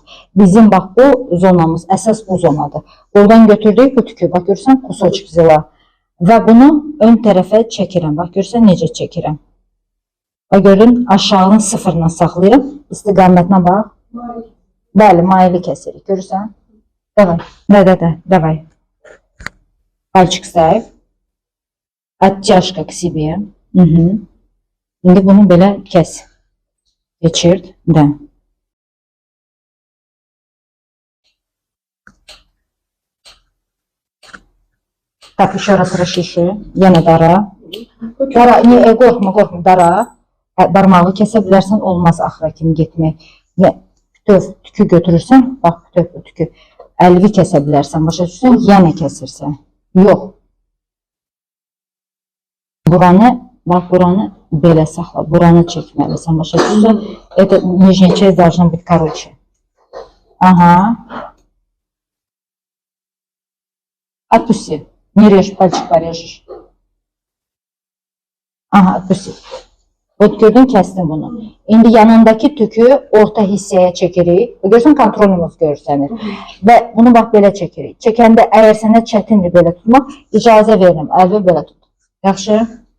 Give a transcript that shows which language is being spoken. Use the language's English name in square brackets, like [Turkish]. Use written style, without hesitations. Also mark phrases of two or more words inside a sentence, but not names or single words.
[Azerbaijani] Bizim bax bu zonamız, əsas bu zonadır. Oradan götürdük bu tükü. Bax görürsən, [Russian] кусочек зила. [Azerbaijani] Və bunu ön tərəfə çəkirəm. Bax görürsən, necə çəkirəm. Bax gördün, aşağını sıfırla saxlayıram. İstiqamətinə bax. Bəli, maili kəsirik. Görürsən? Davay. Davay. [Russian] Пальчик ставь. Оттяжка к себе. [Azerbaijani] İndi bunu belə kəs. Geçird. Da. [Russian] Так, еще раз расшиши. [Azerbaijani] Yenə dara. Qorxma, dara. Barmağı kəsə bilərsən, olmaz axıra kimi getmək. Bütöv tükü götürürsən, bax bütöv tükü. Əlvi kəsə bilərsən, başa düşürsən, yenə kəsirsən. Yox. Buranı belə saxla, buranı çəkməlisən, başa düşürsən. [Russian] Это нижняя часть должна быть короче. Ага. Отпусти. Не режь, пальчик порежешь. Aha, отпусти. Вот [Azerbaijani] gördün, kəsdim bunu. İndi yanındakı tükü orta hissəyə çəkirik. Görürsən, kontrolümüz görsənir. Və bunu bax belə çəkirik. Çəkəndə əgər sənə çətindir belə tutmaq, icazə verirəm. Əlvi belə tut. Yaxşı?